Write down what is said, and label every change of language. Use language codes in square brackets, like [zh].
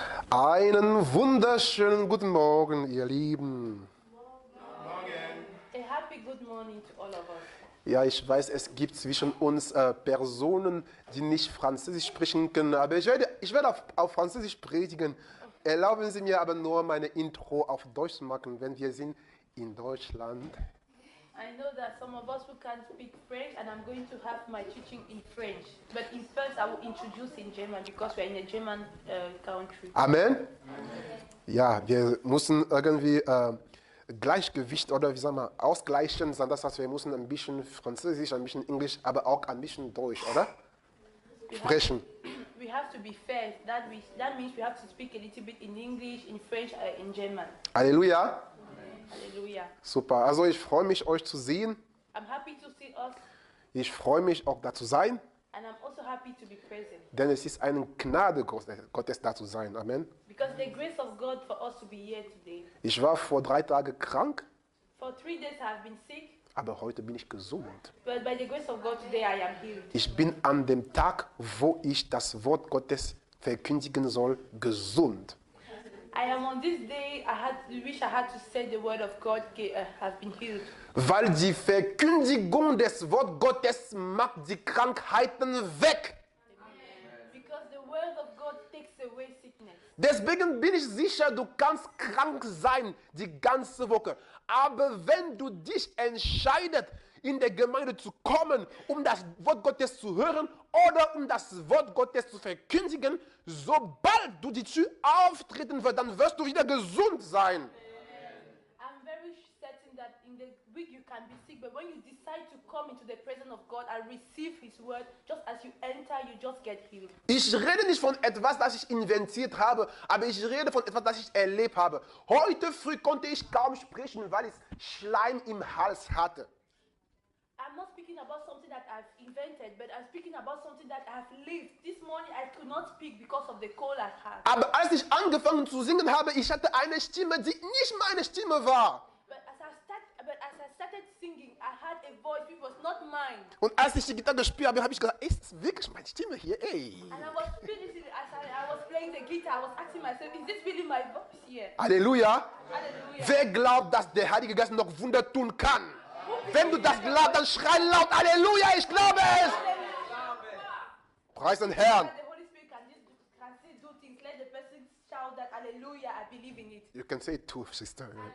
[de] Einen wunderschönen guten Morgen, ihr Lieben. [en] A happy good morning to all of us. [de] Ja, ich weiß, es gibt zwischen uns Personen, die nicht Französisch sprechen können, aber ich werde auf Französisch predigen. Erlauben Sie mir aber nur meine Intro auf Deutsch zu machen, wenn wir sind in Deutschland. [en] I know that some of us who can't speak French, and I'm going to have my teaching in French. But in first, I will introduce in German because we're in a German country. Amen. [de] Ja, wir müssen irgendwie Gleichgewicht oder wie sagen wir, ausgleichen, das heißt, wir müssen ein bisschen Französisch, ein bisschen Englisch, aber auch ein bisschen Deutsch, oder? Sprechen. [en] We have to be fair. That means we have to speak a little bit in English, in French, in German. Halleluja. Hallelujah. [de] Super, also ich freue mich, euch zu sehen. [en] I'm happy to see us, [de] Ich freue mich auch da zu sein, [en] and I'm also happy to be present. [de] denn es ist eine Gnade Gottes da zu sein. Amen. [en] Because the grace of God for us to be here today. [de] Ich war vor 3 Tagen krank, [en] For 3 days I have been sick, [de] aber heute bin ich gesund. [en] but by the grace of God today I am healed. [de] Ich bin an dem Tag, wo ich das Wort Gottes verkündigen soll, gesund. [en] I am on this day I had to say the word of God has been healed. [de] Weil die Verkündigung des Wort Gottes macht die Krankheiten weg. [en] Because the word of God takes away sickness. [de] Deswegen bin ich sicher, du kannst krank sein die ganze Woche. Aber wenn du dich entscheidest, in der Gemeinde zu kommen, um das Wort Gottes zu hören oder um das Wort Gottes zu verkündigen, sobald du die Tür auftreten wirst, dann wirst du wieder gesund sein. [en] I'm very certain that in the week you can be sick, but when you decide to come into the presence of God and receive His word, just as you enter, you just get healed. [de] Ich rede nicht von etwas, das ich inventiert habe, aber ich rede von etwas, das ich erlebt habe. Heute früh konnte ich kaum sprechen, weil ich Schleim im Hals hatte. [en] I'm not speaking about something that I've invented, but I'm speaking about something that I've lived. This morning I could not speak because of the cold I had. [de] Aber als ich angefangen zu singen habe, ich hatte eine Stimme, die nicht meine Stimme war. [en] But as I started singing, I had a voice which was not mine. [de] Und als ich die Gitarre gespielt habe, habe ich gesagt, ist das wirklich meine Stimme hier? Ey. [en] And I was feeling it as I was playing the guitar. I was asking myself, is this really my voice here? Halleluja. Hallelujah. [de] Wer glaubt, dass der Heilige Geist noch Wunder tun kann? Wenn du das glaubst, dann schrei laut, Halleluja, ich glaube es. Preis den Herrn. [en] The Holy Spirit can still do things. Let the person shout that hallelujah, I believe in it. You can say it too, Sister.